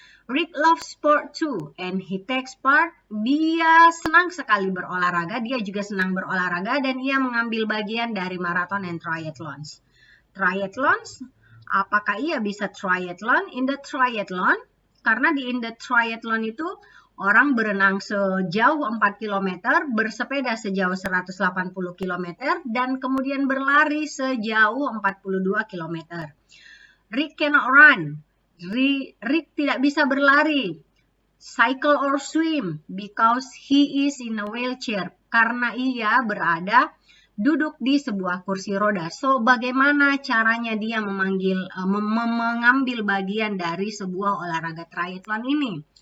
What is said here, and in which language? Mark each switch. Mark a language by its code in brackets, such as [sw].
[en] Rick loves sport too, and he takes part. [id] Dia senang sekali berolahraga, dia juga senang berolahraga dan ia mengambil bagian dari [en] marathon and triathlons. [id] Triathlons, apakah ia bisa triathlon? [en] In the triathlon, [id] karena [en] in the triathlon [id] itu orang berenang sejauh 4 km, bersepeda sejauh 180 km, dan kemudian berlari sejauh 42 km. [en] Rick cannot run. [id] Rick tidak bisa berlari. [en] Cycle or swim because he is in a wheelchair. [id] Karena ia berada duduk di sebuah kursi roda. So, bagaimana caranya dia mengambil bagian dari sebuah olahraga triathlon ini?